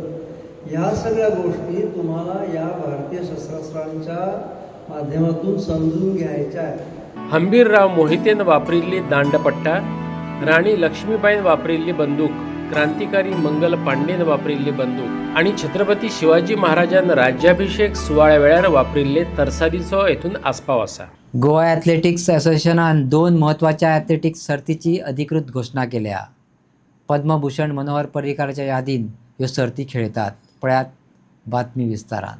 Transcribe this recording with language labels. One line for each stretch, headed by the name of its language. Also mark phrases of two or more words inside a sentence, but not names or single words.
Marathi: ह्या सगळ्या गोष्टी तुम्हाला या भारतीय शस्त्रास्त्रांच्या माध्यमातून समजून घ्यायच्या आहेत.
Konkani: हंबीरराव मोहितेन वापरिल्ली दांडपट्टा, राणी लक्ष्मीबाईन वापरिल्ली बंदूक, क्रांतिकारी मंगल पांडेन वापरिल्ली बंदूक आणि छत्रपती शिवाजी महाराजान राज्याभिषेक सुवाळ्या वेळार वापरिल्ले तरसादीचो हेतून आस्पाव आसा. गोवा ॲथलेटिक्स असोसिएशनान 2 म्हत्वाच्या ॲथलेटिक्स सर्तीची अधिकृत घोषणा केल्या. पद्मभूषण मनोहर पर्रीकाराच्या यादीन ह्यो सर्ती खेळतात. पळयात बातमी विस्तारान.